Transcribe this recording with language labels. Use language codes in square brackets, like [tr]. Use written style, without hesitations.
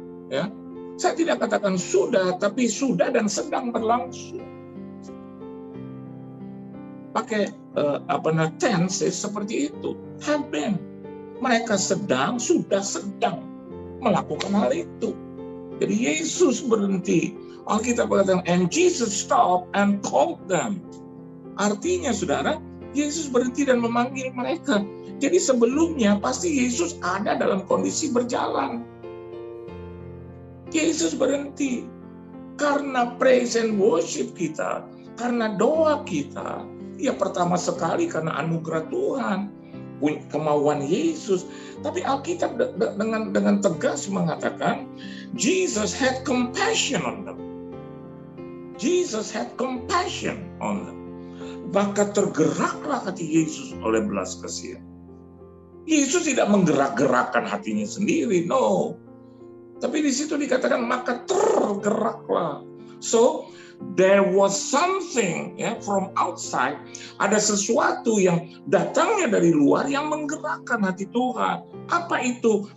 [id] Ya, saya tidak katakan sudah, tapi sudah dan sedang berlangsung. Pakai tense seperti itu. [en] Have been. [id] Mereka sudah sedang melakukan hal itu. Jadi Yesus berhenti. Alkitab berkata, [en] and Jesus stopped and called them. [id] Artinya saudara, Yesus berhenti dan memanggil mereka. Jadi sebelumnya pasti Yesus ada dalam kondisi berjalan. Yesus berhenti karena praise and worship kita, karena doa kita. Ya pertama sekali karena anugerah Tuhan, kemauan Yesus. Tapi Alkitab dengan tegas mengatakan, [en] Jesus had compassion on them. Jesus had compassion on them. [id] Maka tergeraklah hati Yesus oleh belas kasihan. Yesus tidak menggerak-gerakkan hatinya sendiri, no. Tapi di situ dikatakan maka tergeraklah. [en] So there was something from outside, [id] ada sesuatu yang datangnya dari luar yang menggerakkan hati Tuhan. Apa itu?